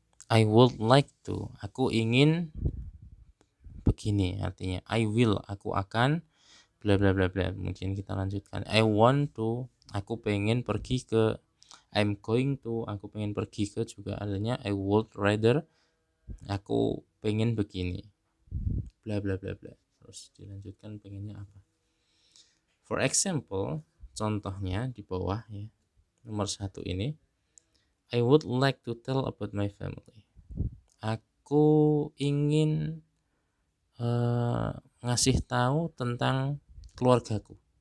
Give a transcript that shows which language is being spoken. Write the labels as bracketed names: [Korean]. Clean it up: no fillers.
[English] I would like to, [Indonesian] aku ingin begini, artinya [English] I will, [Indonesian] aku akan bla bla bla bla. Mungkin kita lanjutkan. [English] I want to, [Indonesian] aku pengen pergi ke. [English] I'm going to, [Indonesian] aku pengen pergi ke, juga adanya [English] I would rather, [Indonesian] aku pengen begini, bla bla bla bla. Terus dilanjutkan pengennya apa. [English] For example, [Indonesian] contohnya di bawah, ya, nomor 1 ini, [English] I would like to tell about my family. [Indonesian] Aku ingin ngasih tahu tentang keluargaku.